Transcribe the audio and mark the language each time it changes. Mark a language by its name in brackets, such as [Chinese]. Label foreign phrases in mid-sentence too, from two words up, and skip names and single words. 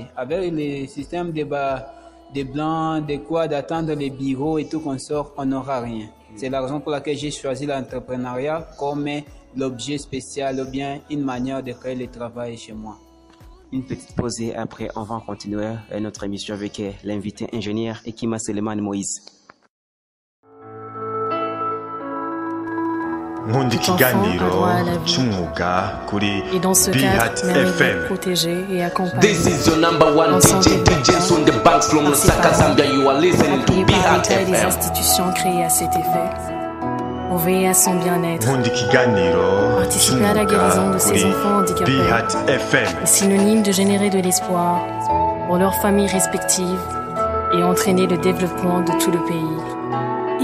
[French] Avec les systèmes de blancs, d'attendre les bureaux et tout qu'on sort, on n'aura rien. C'est la raison pour laquelle j'ai choisi l'entrepreneuriat comme l'objet spécial ou bien une manière de créer le travail chez moi. Une petite pause et après on va continuer notre émission avec l'invité ingénieur Ekima Selemani Moïse. [Kinyarwanda] nkunda ikiganiro cy'umwuga kuri BHAT FM. [English] This is your number one DJ, DJs on the banks from Lusaka, Zambia. You are listening to BHAT FM. [French] Les institutions créées à cet effet pour veiller à son bien-être. [Kinyarwanda] nkunda ikiganiro [French] Participer à la guérison de ces enfants handicapés [Kinyarwanda] BHAT FM. [French] est synonyme de générer de l'espoir pour leurs familles respectives et entraîner le développement de tout le pays.